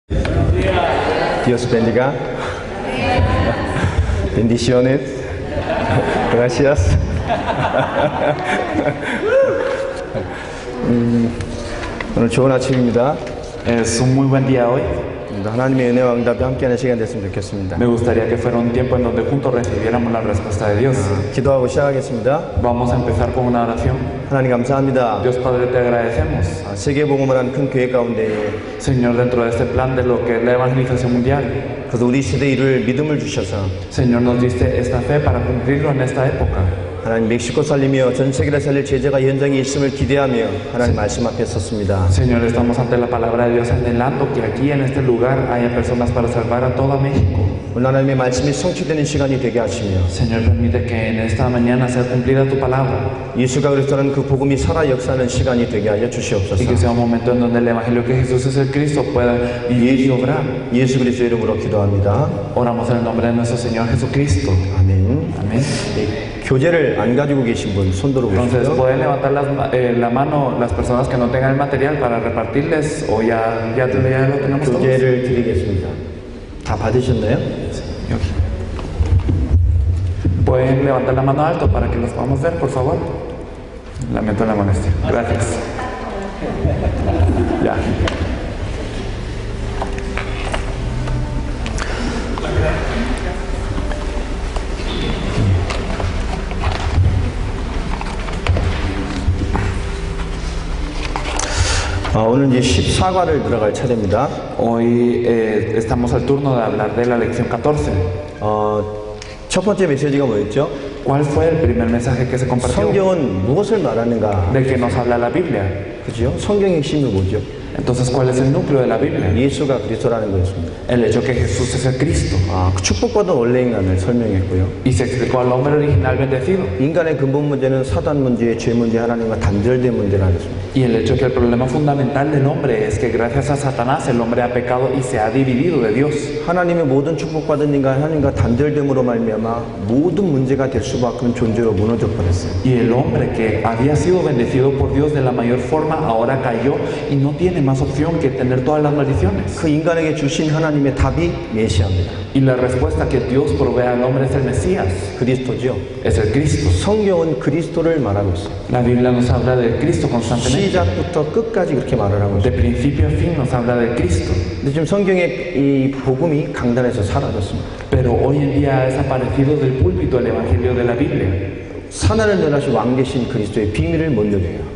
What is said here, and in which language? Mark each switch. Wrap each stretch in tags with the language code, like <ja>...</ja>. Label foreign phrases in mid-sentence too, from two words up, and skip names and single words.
<es>Dios bendiga. Bendiciones. Gracias.</es> <ko>오늘 좋은 아침입니다.</ko> <es>Es un muy buen día hoy.</es> <ko>하나님의 은혜와 응답이 함께하는 시간 됐으면 좋겠습니다.</ko> <es>Me gustaría que fuera un tiempo en donde juntos recibiéramos la respuesta de Dios.</es> <ko>기도하고 시작하겠습니다.</ko> <es>Vamos a empezar con una oración.</es> <ko>하나님 감사합니다.</ko> <es>Dios Padre, te agradecemos.</es> <ko>세계복음을 한 큰 교회 가운데</ko> <es>Señor, dentro de este plan de lo que es la evangelización mundial,</es> <ko>그래서 우리 시대에 이룰 믿음을 주셔서</ko> <es>Señor, nos diste esta fe para cumplirlo en esta época.</es> <ko>하나님 멕시코 살리며 전 세계를 살릴 제자가 현장에 있음을 기대하며 하나님 말씀 앞에 섰습니다.</ko> <es>Señor, estamos ante la palabra de Dios anhelando que aquí en este lugar haya personas para salvar a todo México.</es> <ko>오늘 하나님의 말씀이 성취되는 시간이 되게 하시며</ko> <es>Señor, permite que en esta mañana sea cumplida tu palabra</es> <ko>예수가 그리스도라는 그 복음이 살아 역사하는 시간이 되게 하여</ko> <es>y que</es> <ko>주시옵소서.</ko> <es>sea un momento en donde el evangelio que Jesús es el Cristo pueda vivir y obrar.</es> <ko>예수 그리스도 이름으로 기도합니다.</ko> <es>Oramos en el nombre de nuestro Señor Jesucristo.</es> <ko>아멘.</ko> <es>Amén.</es> <ko>교재를 안 가지고 계신 분 손들어</ko> <es>Entonces,</es> <ko>보십시오.</ko> <es>pueden levantar la mano las personas que no tengan el material para repartirles o ya lo tenemos todos.</es> <ko>교재를 드리겠습니다. 다 받으셨나요? Yokii.</ko> <es>Pueden levantar la mano alto para que los podamos ver, por favor. Lamento la molestia. Gracias. Ya.</es> <ko>오늘 이제 14과를 들어갈 차례입니다.</ko> <es>Hoy estamos al turno de hablar de la lección 14.</es> <ko>첫 번째 메시지가 뭐였죠?</ko> <es>¿Cuál fue el primer mensaje que se compartió?</es> <ko>성경은 무엇을 말하는가?</ko> <es>¿De qué nos habla la Biblia?</es> <ko>그죠? 성경의 핵심이 뭐죠?</ko> <es>Entonces, ¿cuál es el núcleo de la Biblia?</es> <ko>예수가 그리스도라는 거였습니다.</ko> <es>El hecho que Jesús es el Cristo.</es> <ko>그 축복받은 원래 인간을 설명했고요.</ko> <es>Y se explicó al hombre original bendecido.</es> <ko>인간의 근본 문제는 사단 문제, 죄 문제, 하나님과 단절된 문제라는 것입니다.</ko> <es>Y el hecho que el problema fundamental del hombre es que gracias a Satanás el hombre ha pecado y se ha dividido de Dios.</es> <ko>하나님의 모든 축복받은 인간, 하나님과 단절됨으로 말미암아 모든 문제가 될 수밖에 없는 존재로 무너져 버렸어요.</ko> <es>Y el hombre que había sido bendecido por Dios de la mayor forma ahora cayó y no tiene más opción que tener todas las maldiciones.</es> <ko>그 인간에게 주신 하나님의 답이 메시아입니다.</ko> <es>Y la respuesta que Dios provee al hombre es el Mesías,</es> <ko>그리스도죠.</ko> <es>es el Cristo.</es> <ko>성경은 그리스도를 말하고 있어요.</ko> <es>La Biblia nos habla del Cristo constantemente.</es> <ko>시작부터 끝까지 그렇게 말을 하고</ko> <es>De</es> <ko>있어요.</ko> <es>principio a fin nos habla del Cristo.</es> <ko>근데 지금 성경의 이 복음이 강단에서 사라졌습니다.</ko> <es>Pero hoy en día ha desaparecido del púlpito el Evangelio de la Biblia.</es> <ko>사나를 멸하신 왕 되신 그리스도의 비밀을 못 누려요.</ko>